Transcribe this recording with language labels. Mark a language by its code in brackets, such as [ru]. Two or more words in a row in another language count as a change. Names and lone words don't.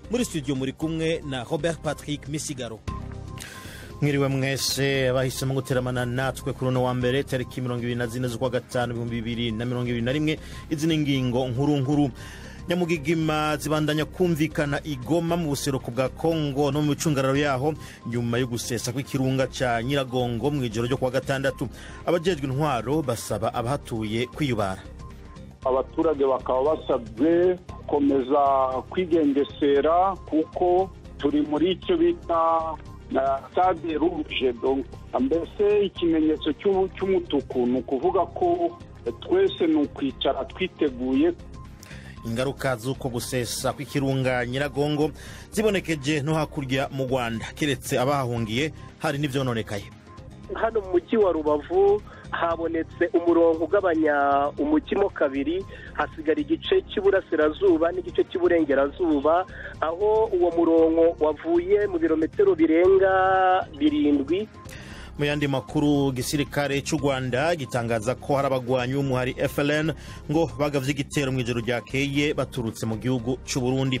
[rn] Muri studio muri kumwe na Robert Patrick Misigaro. Mwiriwe mwese abahisemo guteramana natwe kuri no wa mbere tariki 24 z'ukwa gatanu 2021. Izi ni ingingo nkuru. Nyamugigima zibandanya kumvikana igoma mu buseruko bwa Kongo no mu bicungararo yaho nyuma yo gusesa kw'ikirunga ca Nyiragongo mu ijoro ryo kwa gatandatu. Abajejwe intwaro basaba abahatuye kwiyubara. [rw] Abaturage bakaba basabwe gukomeza kwigengesera kuko turi muri icyo bita na [fr] stade rouge, [rw] donc mbese ikimenyetso cy'umutuku, ni ukuvuga ko twese ni ukwicara twiteguye. [rn] Ingaruka z'uko gusesa kw'ikirunga Nyiragongo zibonekeje no hakurya mu Rwanda, keretse abahungiye hari n'ivyononekaye. [rw] Hano mu mujyi wa Rubavu habonetse umurongo ugabanya umukimo kabiri, hasigara igice cy'iburasirazuba n'igice cy'iburengerazuba, aho uwo murongo wavuye mu birometero birenga 7. [rn] Mu yandi makuru, gisirikare cy'u Rwanda gitangaza ko hari abagwanyi b'umuhari FLN ngo bagavye igitero mu ijoro ryakeye baturutse mu gihugu cy'u Burundi.